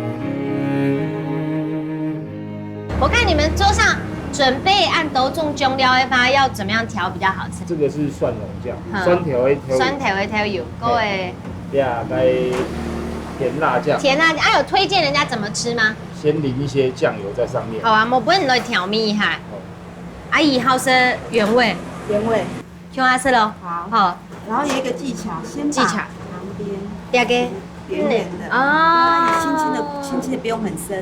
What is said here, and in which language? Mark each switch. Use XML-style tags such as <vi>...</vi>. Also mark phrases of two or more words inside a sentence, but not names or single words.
<zh>我看你們桌上準備按豆種醬料的話，要怎麼樣調比較好吃？這個是蒜蓉醬，酸調的調，酸調的調油，各位。呀，該甜辣醬。甜辣醬，有推薦人家怎麼吃嗎？先淋一些酱油在上面。好啊，我本来调味哈。阿姨好是原味，原味。听我说咯。好。好。然后有一个技巧，先把旁边两个圆圆的哦，轻轻的，不用很深</zh>